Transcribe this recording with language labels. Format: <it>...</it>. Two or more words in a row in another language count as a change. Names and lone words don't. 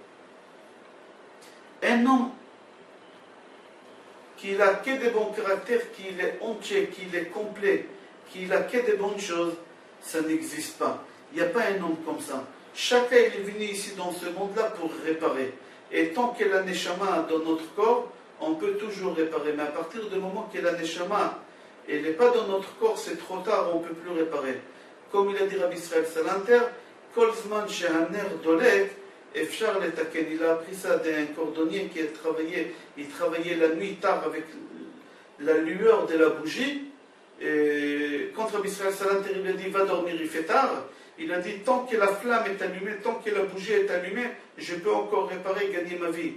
<fr>Un homme qui n'a que des bons caractères, qu'il est entier, qu'il est complet, qu'il n'a que des bonnes choses, ça n'existe pas. Il n'y a pas un homme comme ça. Chacun est venu ici dans ce monde-là pour réparer. Et tant qu'il y a la neshama dans notre corps, on peut toujours réparer. Mais à partir du moment que la neshama n'est pas dans notre corps, c'est trop tard, on ne peut plus réparer. Comme il a dit</fr> <he>Rabbi Israël Salanter, כל זמן שהנר דולק, אפשר לתקן.</he> <fr>Il a appris ça d'un cordonnier qui a travaillé. Il travaillait la nuit tard avec la lueur de la bougie. Et quand Rabbi Israël Salanter il a dit va dormir, il fait tard. Il a dit tant que la flamme est allumée, tant que la bougie est allumée, je peux encore réparer, gagner ma vie.</fr>